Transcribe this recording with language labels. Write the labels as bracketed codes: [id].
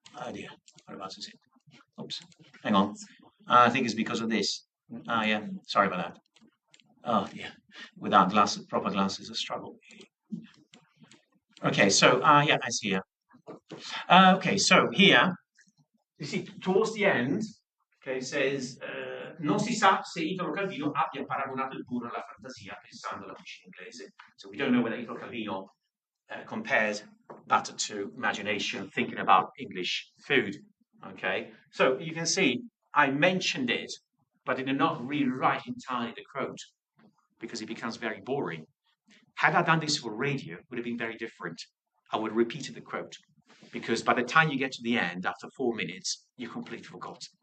[en] Oh dear, whereabouts is it? Oops, hang on. I think it's because of this. Yeah, sorry about that. Oh dear, without glasses, proper glasses, a struggle. Okay, so yeah, I see here. Okay, so here, you see, towards the end, okay, it says. [it] Non si sa se Italo Calvino abbia paragonato il burro alla fantasia pensando alla cucina inglese. [en] So we don't know whether Italo Calvino compares butter to imagination, thinking about English food. Okay, so you can see I mentioned it, but I did not rewrite entirely the quote because it becomes very boring. Had I done this for radio, it would have been very different. I would have repeated the quote because by the time you get to the end, after 4 minutes, you completely forgot.